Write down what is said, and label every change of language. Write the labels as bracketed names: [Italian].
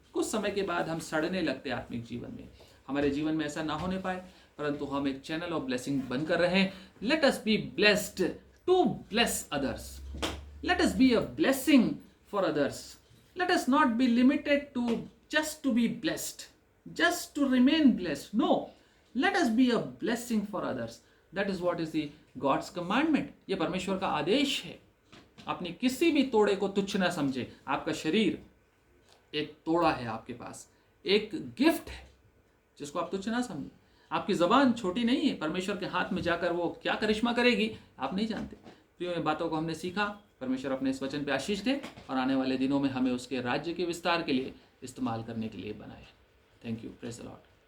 [Hindi] कुछ समय के बाद हम सड़ने लगते आत्मिक जीवन में। हमारे जीवन में ऐसा ना होने पाए, परंतु हम एक [English] channel of blessing [Hindi] बनकर रहे। [English] Let us be blessed to bless others, let us be a blessing for others, let us not be limited to just to be blessed, just to remain blessed. No, let us be a blessing for others. That is what is the God's commandment. [Hindi] ये परमेश्वर का आदेश है। अपनी किसी भी तोड़े को तुच्छ ना समझे। आपका शरीर एक तोड़ा है आपके पास, एक गिफ्ट है जिसको आप तुच्छ ना समझे। आपकी जबान छोटी नहीं है, परमेश्वर के हाथ में जाकर वो क्या करिश्मा करेगी आप नहीं जानते। प्रियो, इन बातों को हमने सीखा। परमेश्वर अपने इस वचन पे आशीष दे और आने वाले दिनों में हमें उसके राज्य के विस्तार के लिए इस्तेमाल करने के लिए बनाए। [English] Thank you, praise the Lord.